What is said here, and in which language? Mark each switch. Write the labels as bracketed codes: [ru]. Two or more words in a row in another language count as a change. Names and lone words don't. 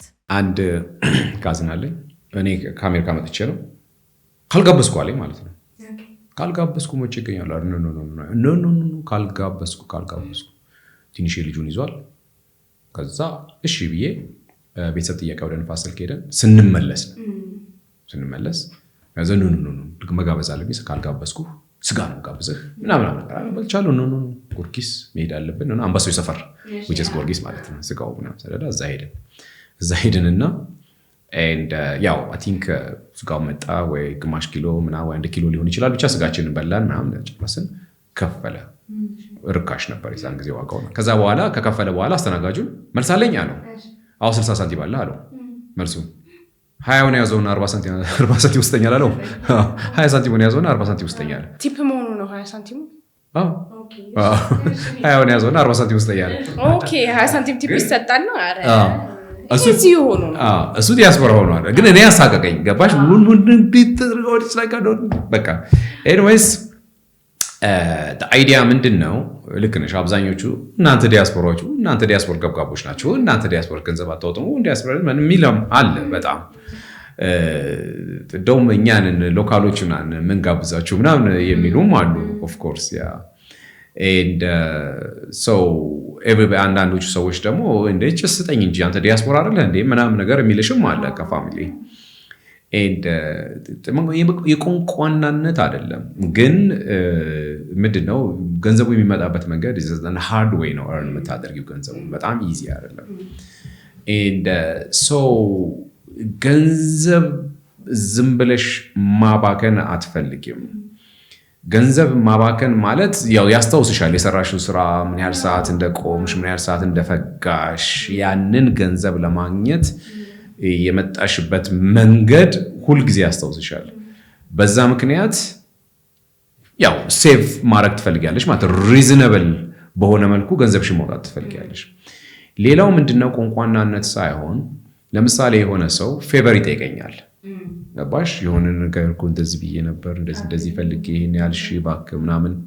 [am] አንድ ካዝና አለኝ እኔ ከአሜሪካ መጥቼ ነው ካልጋበስኩ አለኝ ማለት ነው ካልጋበስኩ መቼ ይገኛል ኖ ካልጋበስኩ ትንሽ ልጁን ይዟል ከዛ እሺ ብዬ ቤተሰብ ጥያቄ ወደ ንፋስ ስልክ ሄደን ስንመለስ ከዛ ኖ መጋበዝ አለብኝ ካልጋበስኩ ስጋ ነው ጋብዘህ ምናምን በልቻለሁ ኖ ጎርጊስ መሄድ አለብን እና አምባሳው ሰፈር [en] which is [am] ጎርጊስ ማለት ነው ስጋው ምናምን ስለዳ እዛ ሄደንና and ያው [en] I think [am] ስጋው መጣ ወይ ግማሽ ኪሎ ምናምን ወይ 1 ኪሎ ሊሆን ይችላል ብቻ ስጋችንን በላን ምናምን ጨረስን ከፈለ ርካሽ ነበር የዛን ጊዜ ዋጋው ከዛ በኋላ ከከፈለ በኋላ አስተናጋጁ መልሳለኝ አለው አው 60 ሳንቲም አለ አለው መልሱ 20 ነው ያዘውና 40 ሳንቲም ውስጠኛል አለው 20 ሳንቲም ነው ያዘውና 40 ሳንቲም ውስጠኛል ቲፕ መሆኑ ነው 20 ሳንቲም ኦኬ 20 ነው ያዘውና 40 ሳንቲም ውስጠኛል ኦኬ 20 ሳንቲም ቲፕ ይሰጣል ነው አረ እሱ ሆኖ ነው እሱ ዲያስፖራ ሆኖ አይደል ግን እኔ ያሳቀቀኝ ገባሽ ምን ቢትርገው [en] like I don't [am] በቃ [en] anyways the idea [am] ምንድነው ልክ ነሽ አብዛኞቹ እናንተ ዲያስፖራዎች እናንተ ዲያስፖራ ገብጋቦች ናችሁ እናንተ ዲያስፖራ ገንዘብ አታወጡም ዲያስፖራ ምን ሚለም አለ በጣም ደውም እኛን ሎካሎቹን ምን ጋብዛችሁ ምናምን የሚሉም አሉ [en] of course yeah and so everybody [am] አንዳንዶቹ ሰዎች ደግሞ እንዴት ስጠኝ እንጂ አንተ ዲያስፖራ አይደለ እንዴ ምናምን ነገር የሚልሽም አለ ከፋሚሊ and የቋንቋናነት አይደለም ግን ምንድነው ገንዘቡ የሚመጣበት መንገድ [en] is a hard way [am] ነው earn የምታደርጊው ገንዘቡ በጣም easy አይደለም [en] and so [am] ገንዘብ ዝም ብለሽ ማባከን አትፈልጊም ገንዘብ ማባከን ማለት ያው ያስተውስሻል የሰራሽው ስራ ምን ያህል ሰዓት እንደቆምሽ ምን ያህል ሰዓት እንደፈጋሽ ያንን ገንዘብ ለማግኘት የመጣሽበት መንገድ ሁሉ ጊዜ ያስተውስሻል በዛ ምክንያት ያው ሴቭ ማድረግ ትፈልጊያለሽ ማለት ሪዝነብል በሆነ መልኩ ገንዘብሽን ማውጣት ትፈልጊያለሽ ሌላው ምንድነው ቋንቋናነት ሳይሆን ለምሳሌ የሆነ ሰው ፌቨር ይጠይቀኛል ገባሽ የሆነ ነገር እንደዚህ ብዬ ነበር እንደዚህ ፈልጌ ይሄን ያልሽ ባክ ምናምን